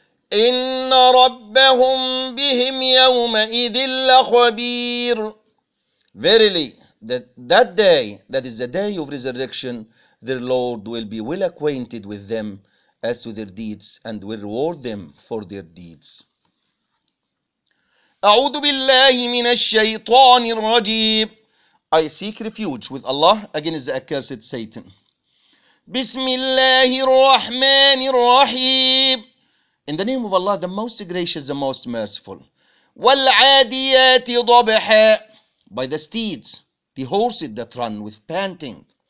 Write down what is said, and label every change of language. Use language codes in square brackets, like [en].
[ar] إِنَّ رَبَّهُمْ بِهِمْ يَوْمَئِذٍ لَخَبِيرٌ. [en] Verily, that day, that is the day of resurrection, their Lord will be well acquainted with them as to their deeds and will reward them for their deeds. [ar] أعوذ بالله من الشيطان الرجيم. [en] I seek refuge with Allah against the accursed Satan. [ar] بسم الله الرحمن الرحيم. [en] In the name of Allah, the most gracious, the most merciful. [ar] والعاديات ضبحا. [en] By the steeds, the horses that run with panting.